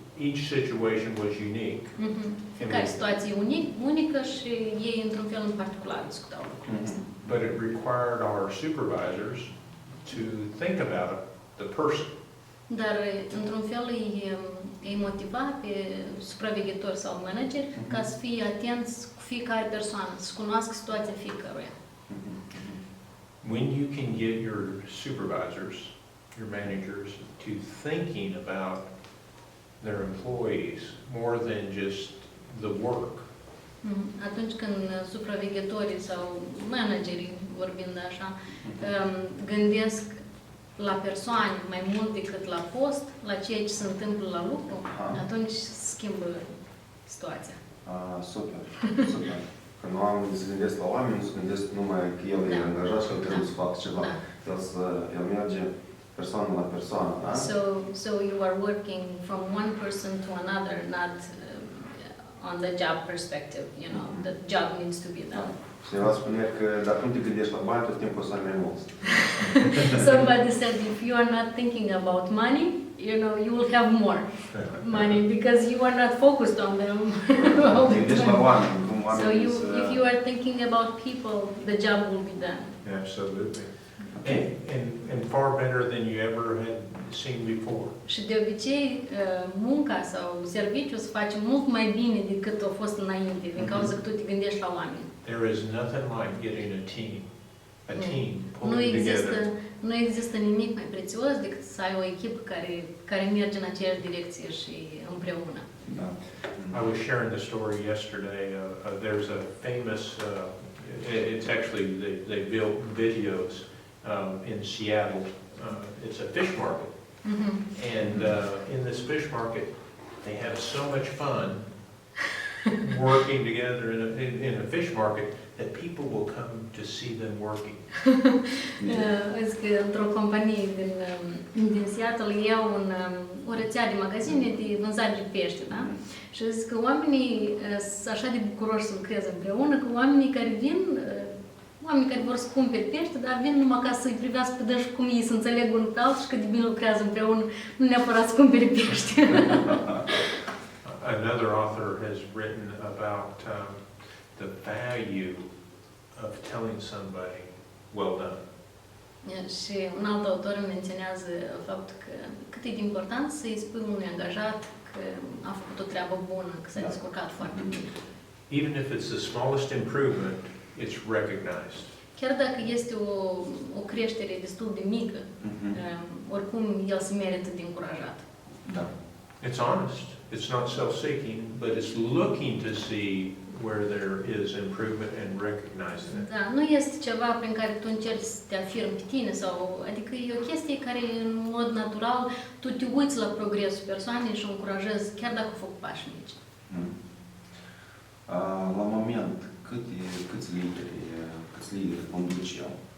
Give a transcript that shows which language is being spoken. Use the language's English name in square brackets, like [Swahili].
[English] Each situation was unique. [Romanian] Fiecare situație unică și ei într-un fel în particular discutau lucrurile astea. [English] But it required our supervisors to think about the person. [Romanian] Dar într-un fel îi motiva pe supraveghetori sau manageri ca să fie atenți cu fiecare persoană, să cunoască situația fiecăruia. [English] When you can get your supervisors, your managers, to thinking about their employees more than just the work. [Romanian] Atunci când supraveghetorii sau managerii, vorbind așa, gândesc la persoane mai mult decât la post, la ceea ce se întâmplă la lucru, atunci schimbă situația. Super, super. Când oamenii se gândesc la oameni, nu se gândesc numai că el e angajat și el trebuie să facă ceva. El merge persoană la persoană, da? [English] So you are working from one person to another, not on the job perspective, you know, the job needs to be done. [Romanian] Cineva spunea că dacă nu te gândești la bani, tot timpul o să ai mai mulți. [English] Somebody said if you are not thinking about money, you know, you will have more money because you are not focused on them. [Romanian] Te gândești la oameni, cum [English] So [Romanian] oamenii [English] if you are thinking about people, the job will be done. Absolutely. And far better than you ever had seen before. [Romanian] Și de obicei, munca sau serviciul se face mult mai bine decât a fost înainte, din cauza că tu te gândești la oameni. [English] There is nothing like getting a team pulling together. [Romanian] Nu există nimic mai prețios decât să ai o echipă care merge în aceeași direcție și împreună. [English] I was sharing the story yesterday. There's a famous, it's actually, they built videos in Seattle. It's a fish market. And in this fish market, they have so much fun working together in a fish market that people will come to see them working. [Romanian] Vezi că într-o companie din Seattle iau o rețea de magazine de vânzare de pește, da? Și zic că oamenii sunt așa de bucuroși să lucreze împreună, că oamenii care vin, oamenii care vor să cumpere pește, dar vin numai ca să-i privească pe dâns cum ei să înțeleg unul pe altul și că de bine lucrează împreună, nu neapărat să cumpere pește. [English] Another author has written about the value of telling somebody, well done. [Romanian] Și un alt autor menționează faptul că cât e de important să-i spui unui angajat că a făcut o treabă bună, că s-a descurcat foarte bine. [English] Even if it's the smallest improvement, it's recognized. [Romanian] Chiar dacă este o creștere destul de mică, oricum el se merită de încurajat. Da. [English] It's honest. It's not self-seeking, but it's looking to see where there is improvement and recognizing it. [Romanian] Da, nu este ceva prin care tu încerci să te afirmi pe tine, adică e o chestie care în mod natural tu te uiți la progresul persoanei și o încurajezi chiar dacă fac pași mici. La moment, câți lideri conduci eu?